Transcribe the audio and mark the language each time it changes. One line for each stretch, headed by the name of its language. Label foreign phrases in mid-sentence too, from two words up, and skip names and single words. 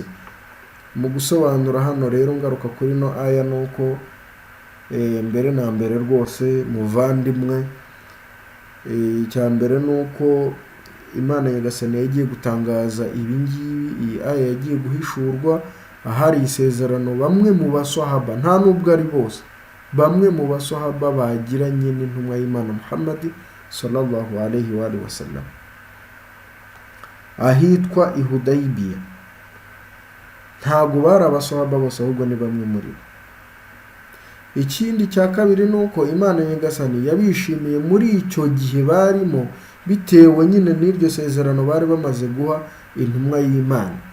Kinyarwanda: Mu gusobanura hano rero ngaruka kuri no aya nuko mbere na mbere rwose muvandimwe, icya mbere nuko Imana Nyagasani yagiye gutangaza ibingibi, iyi aya yagiye guhishurwa ahari isezerano bamwe mu basahaba, nta nubwo ari bose, bamwe mu basahaba bagiranye n'intumwa y'Imana Muhammad
Arabic: صلى الله عليه وآله وسلم
Kinyarwanda: ahitwa i Hudaybiya. Ntago bari abasahaba bose, ahubwo ni bamwe muri bo. Ikindi cya kabiri nuko Imana Nyagasani yabishimiye muri icyo gihe barimo, bitewe nyine n'iryo sezerano bari bamaze guha intumwa y'Imana.